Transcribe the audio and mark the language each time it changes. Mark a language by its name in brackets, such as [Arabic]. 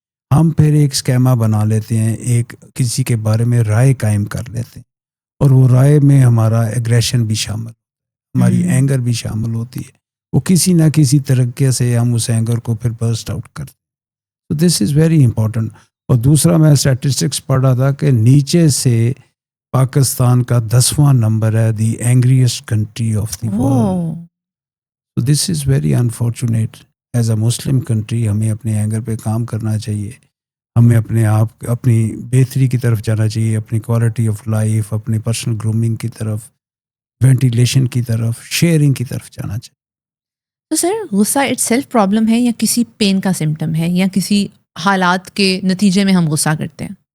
[Urdu] ہم پھر ایک اسکیما بنا لیتے ہیں, ایک کسی کے بارے میں رائے قائم کر لیتے ہیں, اور وہ رائے میں ہمارا ایگریشن بھی شامل, ہماری اینگر بھی شامل ہوتی ہے. وہ کسی نہ کسی طریقے سے ہم اس اینگر کو پھر برسٹ آؤٹ کرتے ہیں. تو [English] This is very important. [Urdu] اور دوسرا میں اسٹیٹسٹکس پڑھ رہا تھا کہ نیچے سے پاکستان کا 10واں نمبر ہے [English] The angriest country of the world. So this is very unfortunate. As a مسلم country [Urdu] ہمیں اپنے اینگر پہ کام کرنا چاہیے, ہمیں اپنے آپ اپنی بہتری کی طرف جانا چاہیے, اپنی کوالٹی آف لائف, اپنی پرسنل گرومنگ کی طرف, وینٹیلیشن کی طرف, شیئرنگ کی طرف جانا چاہیے. تو سر غصہ اٹ سیلف پرابلم ہے یا کسی پین کا سمٹم ہے یا کسی حالات کے نتیجے میں ہم غصہ کرتے ہیں؟